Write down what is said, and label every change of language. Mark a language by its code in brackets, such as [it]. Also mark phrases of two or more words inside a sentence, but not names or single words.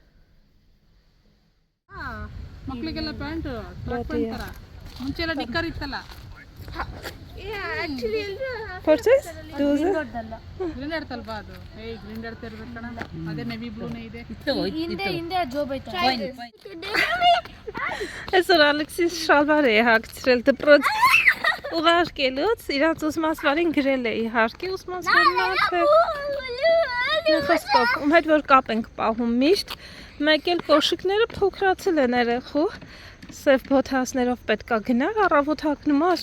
[kn] ಮಕ್ಕಳಿಗೆಲ್ಲ [en] pant track pant [kn] ತರ ಮುಂಚೆಲ್ಲ ನಿಕ್ಕರ್ ಇತ್ತಲ್ಲ Purchase? ಗ್ರೀನ್ ತಲ್ವಾ ಅದು ಗ್ರೀನ್ ಇರ್ಬೇಕಣ ಅದೇ [en] navy blue [kn] ಇದೆ ಹಿಂದೆ ಜೋಬ್ ಐತೆ [hy] Այսօր Ալեքսիս շալվար է հագցրել դպրոց ուղարկելուց, իրանց ուսմասվարին գրել է իհարկե ուսմասվարին ում հետ որ կապ ենք պահում միշտ, Մեկ էլ կոշիկները փոքրացել են երեխու։ Սև բոթասներով պետք է գնալ, առավոտ հագնում է,